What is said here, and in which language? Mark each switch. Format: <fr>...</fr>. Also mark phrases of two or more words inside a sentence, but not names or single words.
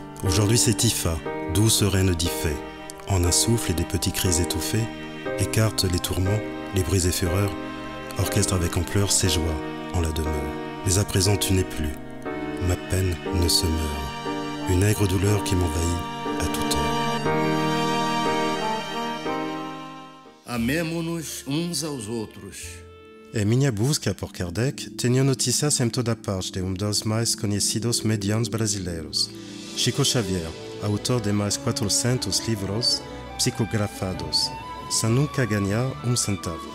<fr>Aujourd'hui c'est Ifa, douce reine d'Ifé, en un souffle et des petits cris étouffés, écarte les tourments, les bruits et fureurs, orchestre avec ampleur ses joies en la demeure. Mais à présent tu n'es plus, ma peine ne se meurt, une aigre douleur qui m'envahit à toute heure.</fr> <pt>Amemo-nos uns aos outros. Em minha busca por Kardec, tenho notícias em toda parte de dos mais conhecidos medianos brasileiros, Chico Xavier, autor de mais 400 livros psicografados, sem nunca ganhar centavo.</pt>